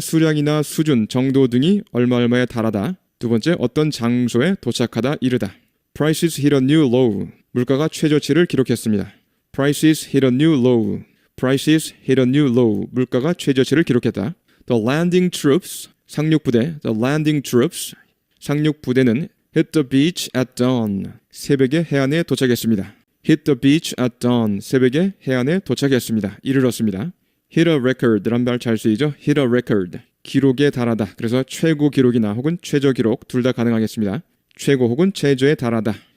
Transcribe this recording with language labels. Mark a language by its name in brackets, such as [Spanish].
[Korean] 수량이나 수준, 정도 등이 얼마에 달하다. 두 번째, 어떤 장소에 도착하다, 이르다. [English] Prices hit a new low. [Korean] 물가가 최저치를 기록했습니다. [English] Prices hit a new low. Prices hit a new low. [Korean] 물가가 최저치를 기록했다. [English] The landing troops. [Korean] 상륙부대. [English] The landing troops. [Korean] 상륙부대는 [English] hit the beach at dawn. [Korean] 새벽에 해안에 도착했습니다. [English] hit the beach at dawn. [Korean] 새벽에 해안에 도착했습니다. 이르렀습니다. [English] hit a record [Korean] 란 말 잘 쓰이죠? [English] hit a record. [Korean] 기록에 달하다. 그래서 최고 기록이나 혹은 최저 기록 둘 다 가능하겠습니다. 최고 혹은 최저에 달하다.